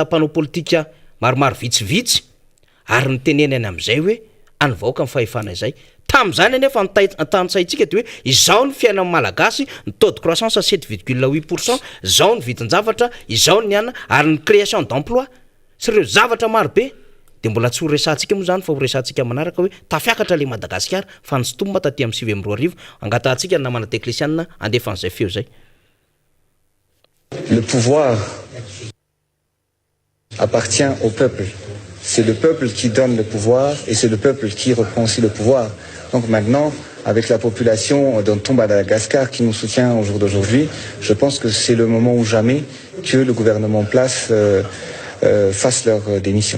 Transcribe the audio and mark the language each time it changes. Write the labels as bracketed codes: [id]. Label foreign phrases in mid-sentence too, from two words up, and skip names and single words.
[mg] mpanao politika maromaro vitsivitsy ary nytenenany amin'izay hoe any vahoaka ny fahefana izay tam'izany anefa tantsaitsika de hoe izao ny fiainan'ny malagasy ny [fr] taux de croissance [mg] 7,8%, izao ny vitin-javatra, izao ny ana ary ny [fr] création d'emploi [mg] sy ireo zavatra maro be de mbola tsy ho resantsika moa zany fa ho resantsika manaraka hoe tafiakatra le Madagasikara fa nysotomba taty amin'ny 2024 angatantsika namana teknisianina andefa an'izay feo zay. [fr] Le pouvoir appartient au peuple. C'est le peuple qui donne le pouvoir et c'est le peuple qui reprend aussi le pouvoir. Donc maintenant, avec la population d'un tombe à Madagascar qui nous soutient au jour d'aujourd'hui, je pense que c'est le moment ou jamais que le gouvernement en place fasse leur démission.